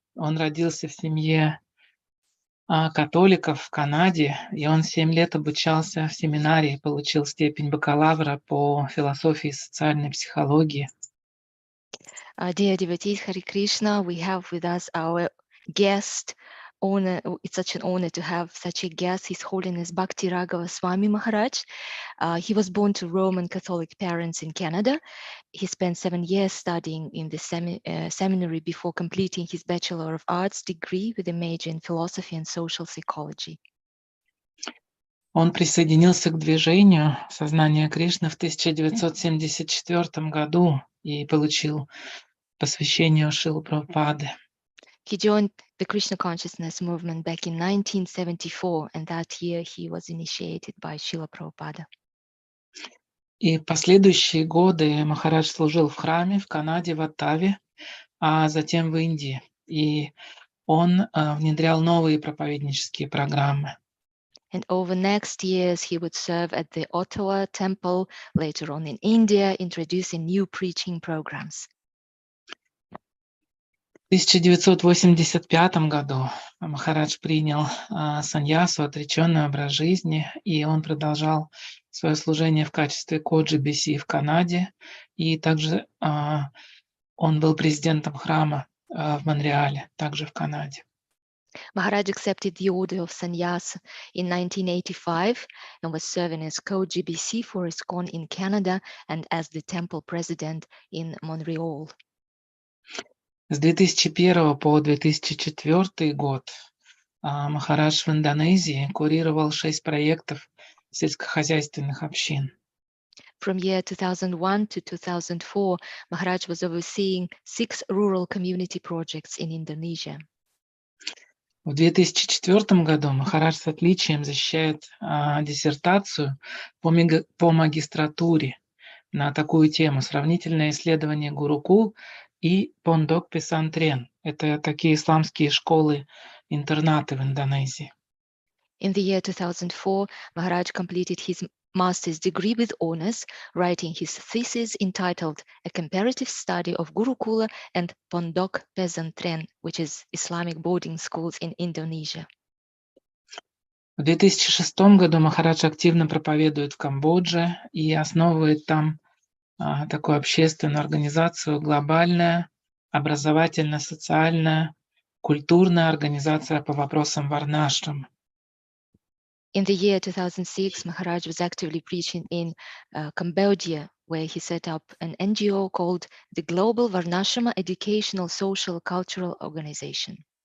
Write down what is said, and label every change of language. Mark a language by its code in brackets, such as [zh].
[ru] Он родился в семье католиков в Канаде, и он 7 лет обучался в семинарии, получил степень бакалавра по философии и социальной психологии. [en] Dear devotees, Hare Krishna, we have with us our guest. It's such an honor to have such a guest, His Holiness Bhakti Raghava Swami Maharaj. He was born to Roman Catholic parents in Canada. He spent 7 years studying in the seminary before completing his Bachelor of Arts degree with a major in philosophy and social psychology. [ru] Он присоединился к Движению Сознания Кришны в 1974 году и получил посвящение у Шрилы Прабхупады. [en] He joined the Krishna consciousness movement back in 1974, and that year he was initiated by Srila Prabhupada. [ru] И в последующие годы Махарадж служил в храме в Канаде, в Оттаве, а затем в Индии. И он внедрял новые проповеднические программы. [en] And over next years, he would serve at the Ottawa temple, later on in India, introducing new preaching programs. [ru] В 1985 году Махарадж принял саньясу, отреченный образ жизни, и он продолжал свое служение в качестве со-GBC в Канаде, и также он был президентом храма в Монреале, также в Канаде. [en] Maharaj accepted the order of sannyas in 1985 and was serving as co-GBC for ISKCON in Canada and as the temple president in Montreal. [ru] С 2001 по 2004 год Махарадж в Индонезии курировал 6 проектов сельскохозяйственных общин. [en] From year 2001 to 2004, Maharaj was overseeing 6 rural community projects in Indonesia. [ru] В 2004 году Махарадж с отличием защищает диссертацию по магистратуре на такую тему: сравнительное исследование Гурукул и Пондок Песантрен. Это такие исламские школы-интернаты в Индонезии. [en] In the year 2004, Maharaj completed his master's degree with honors, writing his thesis entitled A Comparative Study of Gurukula and Pondok Pesantren, which is Islamic boarding schools in Indonesia. [ru] В 2006 году Махарадж активно проповедует в Камбодже и основывает там такую общественную организацию, глобальная, образовательно-социальная, культурная организация по вопросам варнашрама. [en] In the year 2006, Maharaj was actively preaching in Cambodia, where he set up an NGO called the Global Varnashrama Educational Social Cultural Organization.